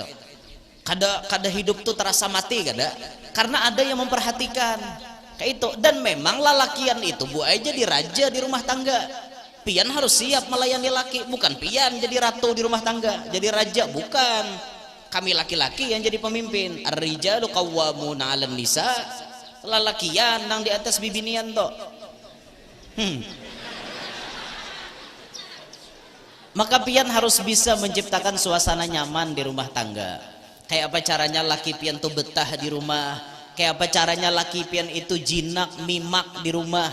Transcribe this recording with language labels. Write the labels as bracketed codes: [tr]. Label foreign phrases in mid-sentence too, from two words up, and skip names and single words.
[bjn] Kada hidup tuh terasa mati kada, karena ada yang memperhatikan kayak itu. Dan memang lalakian itu Bu ay jadi raja di rumah tangga. Pian harus siap melayani laki, bukan pian jadi ratu di rumah tangga, jadi raja, bukan. [id] Kami laki-laki yang jadi pemimpin. [ar] الرجال قوامون على النساء, [bjn] lalakian nang di atas bibinian to. Maka pian harus bisa menciptakan suasana nyaman di rumah tangga. Kayak apa caranya laki pian tuh betah di rumah, kayak apa caranya laki pian itu jinak mimak di rumah.